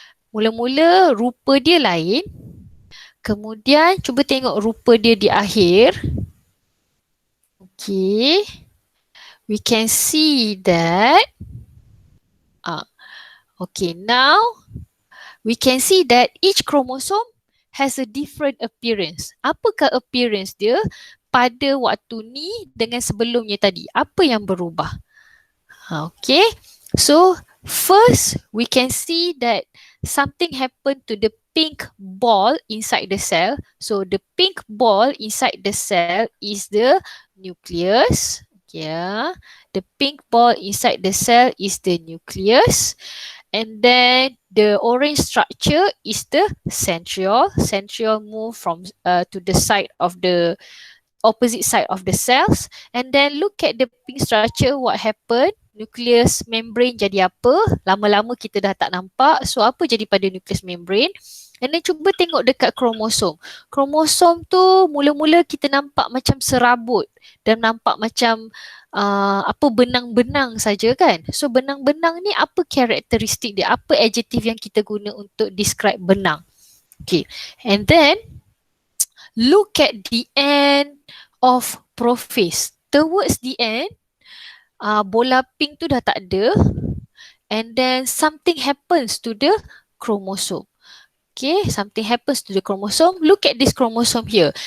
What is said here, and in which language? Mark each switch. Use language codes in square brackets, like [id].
[ms] Mula-mula rupa dia lain. Kemudian cuba tengok rupa dia di akhir. Okay. [en] We can see that. Okay, now we can see that each chromosome has a different appearance. [ms] Apakah appearance dia pada waktu ni dengan sebelumnya tadi? Apa yang berubah? [en] Okay, so first we can see that something happened to the pink ball inside the cell. So the pink ball inside the cell is the nucleus. Yeah, the pink ball inside the cell is the nucleus. And then the orange structure is the centriole. Centriole move from to the side of the opposite side of the cells. And then look at the pink structure, what happened? [ms] Nucleus membrane jadi apa? Lama-lama kita dah tak nampak. So apa jadi pada nucleus membrane? And then cuba tengok dekat kromosom. Kromosom tu mula-mula kita nampak macam serabut dan nampak macam benang-benang saja kan. So benang-benang ni apa karakteristik dia? Apa adjective yang kita guna untuk describe benang? [en] Okay. And then look at the end of prophase. Towards the end, bola pink tu dah tak ada, and then something happens to the chromosome. Okay, something happens to the chromosome. Look at this chromosome here.